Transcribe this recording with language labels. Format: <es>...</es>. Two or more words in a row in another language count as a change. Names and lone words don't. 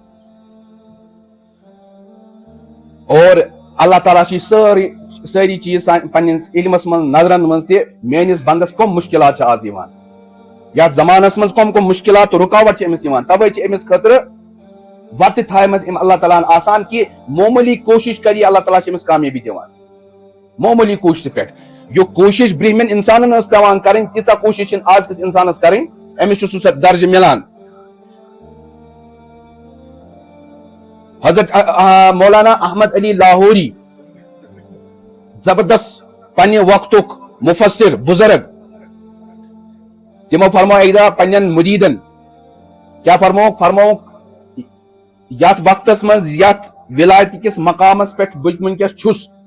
<ks>اور اللہ تعالیٰ چھِ سٲری چیز پننس علمس منز نظرن منز تہِ میٲنس بندس کم مشکلات چھِ آز یِوان یتھ زمانس منز کم مشکلات تو رکاوٹ چھِ أمس یِوان توے چھِ أمس خٲطرٕ وتہِ تھایمژ اللہ تعالیٰ ہن آسان کہ معمولی کوشش کری اللہ تعالیٰ چھِ أمس کامیٲبی دِوان معمولی کوشش پٮ۪ٹھ یہِ کوشش برٛونٛہمٮ۪ن انسانن ٲس پیوان کرٕنۍ تیٖژاہ کوشش چھِنہٕ آز کِس انسانس کرٕنۍ أمس چھُ سُہ درجہٕ مِلان حضرت مولانا احمد علی لاہوری زبردست پننہِ وقتُک مفسر بزرگ تمو فرمو اکہِ دۄہ پننٮ۪ن مُریٖدن کیا فرموک یتھ وقتس منز یتھ ولایت کس مقامس پٮ۪ٹھ بہٕ ونکیٚس چھُس</ks>